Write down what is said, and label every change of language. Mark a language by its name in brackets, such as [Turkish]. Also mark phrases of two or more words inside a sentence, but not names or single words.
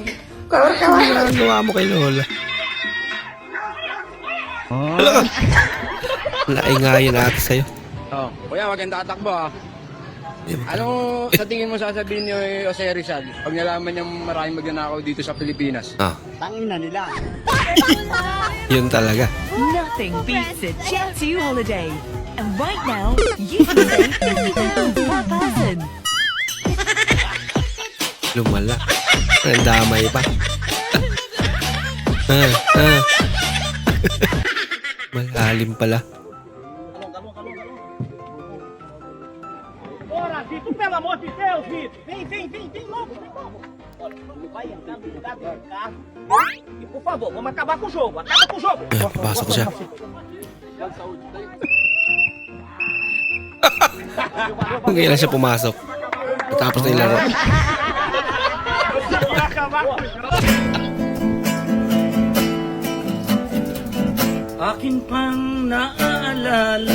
[Filipino] Ano gawa mo kay Lola? Wala ka. Naingayin ata sa'yo. Oh, kuya, wag kang tatakbo ah. Ano sa tingin mo sasabihin ni Jose Rizal pag nalaman niyang maraming magnanakaw dito sa Pilipinas? Ah. Tangin na nila. Yun talaga. [English] Nothing beats a Jet2 holiday. And right now, you can save £50 per person. [Filipino] Lumala. Ang damay pa. Malalim pala. [Portuguese] Bora, Vitor, pelo amor de Deus, Vitor. Vem logo, Olha, não vai entrar no lugar do carro. E por favor, vamos acabar com o jogo. Acaba com o jogo. [Filipino] Papasok siya. Kung kailan siya pumasok. Tapos na yung laro. Akin pang naaalala